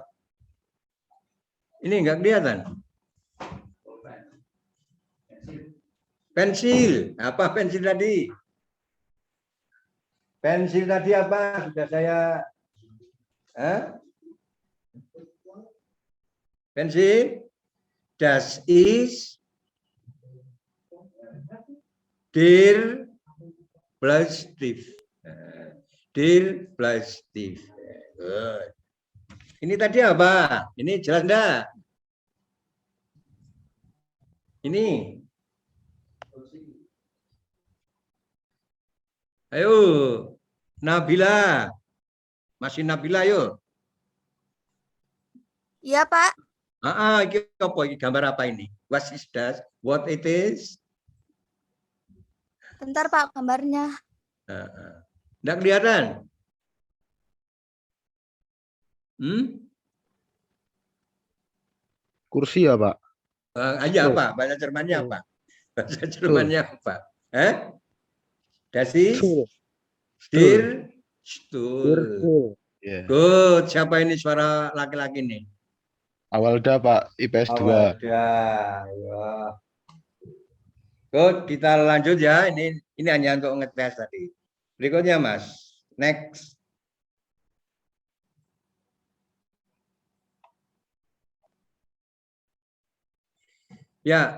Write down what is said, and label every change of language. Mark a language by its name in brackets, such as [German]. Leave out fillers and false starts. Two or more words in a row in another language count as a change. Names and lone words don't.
[Indonesian] Ini enggak kelihatan. Pensil. Apa pensil tadi? Pensil tadi apa? Sudah saya pensil. [German] Das ist der Bleistift. Der Bleistift. [Indonesian] Ini tadi apa? Ini jelas enggak? Ini. Ayo, Nabila. Masih Nabila, yuk. Iya, Pak. Ini apa? Ini gambar apa ini? [English] What is that? What it is? [Indonesian] Bentar, Pak, gambarnya. Enggak kelihatan? Kursi ya, Pak? Aja apa? Bahasa Jermannya apa? Bahasa Jermannya apa? [German] Das ist der Stuhl. [Indonesian] Good. Siapa ini suara laki-laki nih? Awalda, Pak. IPS 2. Awalda. Ya. Good. Kita lanjut ya. Ini hanya untuk ngetes tadi. Berikutnya, Mas. Next. Ya.